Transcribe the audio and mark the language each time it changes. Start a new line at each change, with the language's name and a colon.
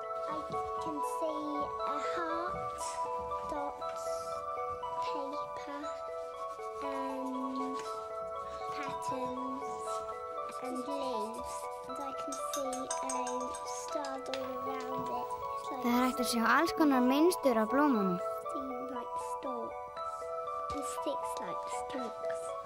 English: I can see a heart, dots, paper, and patterns and leaves. And I can see stars all around it.
Icelandic: Það hægt að sjá alls konar mynstur á blómunum.
English: Seem like stalks and sticks like stalks.